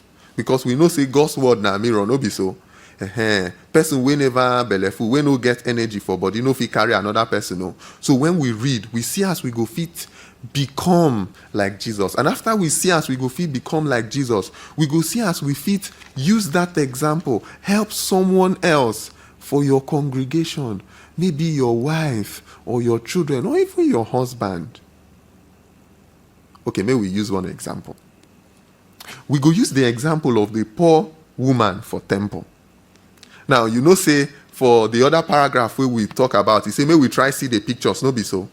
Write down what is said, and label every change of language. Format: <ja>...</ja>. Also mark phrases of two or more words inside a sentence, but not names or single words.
<pcm>Because we know God's word na mirror, no be so. Person wey never belleful, wey no get energy for body, no fit carry another person. No. So when we read, we see as we go fit become like Jesus. And after we see as we go fit become like Jesus, we go see as we fit use that example, help someone else for your congregation, maybe your wife or your children or even your husband. Okay, maybe we use one example. We go use the example of the poor woman for temple. Now, you know, say, for the other paragraph where we talk about, he say, may we try see the pictures, no be so.</pcm>